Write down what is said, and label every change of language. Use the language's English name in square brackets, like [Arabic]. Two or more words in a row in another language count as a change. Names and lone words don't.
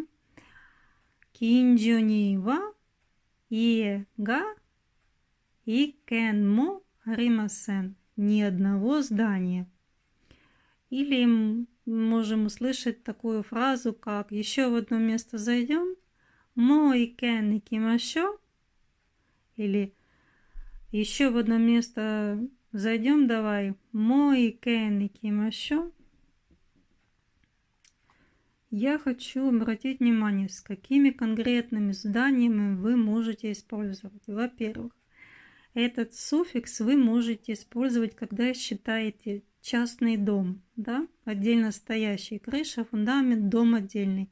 [Japanese] 近所には、家が一軒もありません. [Russian] Ни одного здания. Или мы можем услышать такую фразу, как еще в одно место зайдем, [Japanese] もう一軒行きましょう, [Russian] или еще в одно место зайдем, давай, [Japanese] もう一軒行きましょう. [Russian] Я хочу обратить внимание, с какими конкретными зданиями вы можете использовать. Во-первых, этот суффикс вы можете использовать, когда считаете частный дом, да, отдельно стоящий, крыша, фундамент, дом отдельный.